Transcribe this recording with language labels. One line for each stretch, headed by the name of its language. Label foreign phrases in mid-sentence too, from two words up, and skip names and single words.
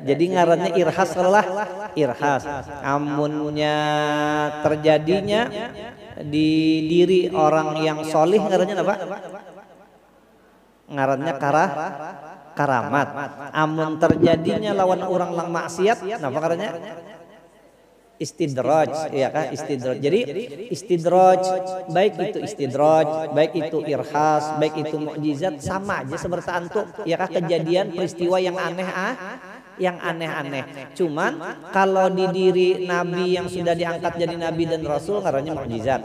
Banjar: Jadi ngarannya irhas lah, irhas. Amunnya terjadinya di diri orang yang solih ngarannya apa? Ngarannya karamat. Amun terjadinya lawan orang lang maksiat, napa ngarannya? Istidraj, ya kan, istidraj.
Indonesian: Jadi istidraj, baik itu istidraj, baik itu irhas, baik itu mukjizat, sama aja seperti antum, ya kan, kejadian peristiwa yang aneh-aneh. Cuman kalau di diri Nabi yang sudah diangkat jadi Nabi dan Rasul ngarannya mukjizat.